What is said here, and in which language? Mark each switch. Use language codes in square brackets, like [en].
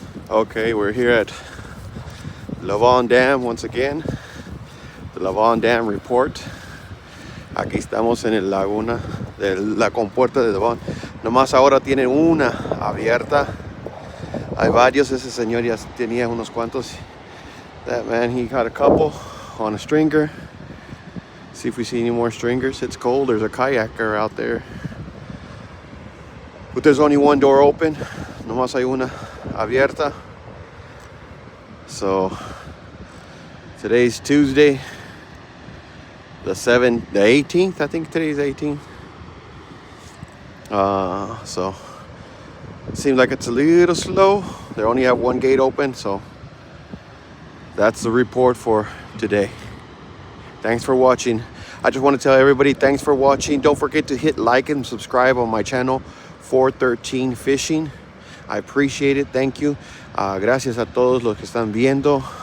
[en] Okay, we're here at Lavon Dam once again. The Lavon Dam report. [es] Aquí estamos en el laguna de la compuerta de Lavon. Nomás ahora tiene una abierta. Hay varios. Ese señor ya tenía unos cuantos. [en] That man, he got a couple on a stringer. See if we see any more stringers. It's cold. There's a kayaker out there. But there's only one door open. [es] Nomás hay una abierta. [en] So today's Tuesday, the 18th. I think today's 18th. So it seems like it's a little slow. They only have one gate open, so that's the report for today. Thanks for watching. I just want to tell everybody thanks for watching. Don't forget to hit like and subscribe on my channel, 413 Fishing. I appreciate it. Thank you. [es] Gracias a todos los que están viendo.